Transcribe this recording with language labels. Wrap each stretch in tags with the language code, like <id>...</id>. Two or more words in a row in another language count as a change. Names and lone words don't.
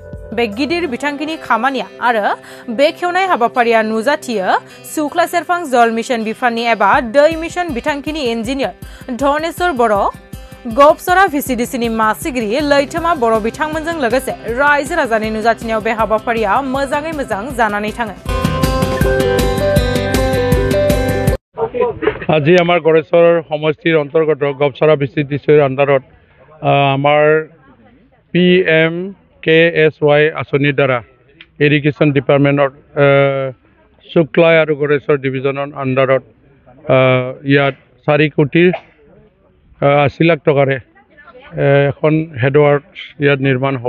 <brx>बे गिदिर बिथांखिनि खामानिया आरो बेखेवनाय हाबाफारिया नुजाथियो सुक्लाय सेरफां जल मिशन बिफाननि एबा दै मिशन बिथांखिनि इन्जिनियर धनेश्वर बर', गबसरा भिसिडिसिनि मासिगिरि लैथोमा बर' बिथांमोनजों लोगोसे रायजो राजानि नुजाथिनायाव बे हाबाफारिया मोजाङै मोजां जानानै थाङो।</brx> <as>আজি আমাৰ গড়েশ্বৰ সমষ্টিৰ অন্তৰ্গত গবছৰা ভিচিডিচিৰ আণ্ডাৰত আমাৰ PMKSY আঁচনিৰ দ্বাৰা ইৰিগেশ্যন ডিপাৰ্টমেণ্টৰ শুক্লাই আৰু গড়েশ্বৰ ডিভিজনৰ আণ্ডাৰত ইয়াত 4,80 লাখ টকাৰে এখন হেডৱাৰ্কছ ইয়াত নিৰ্মাণ হ'ব।</as>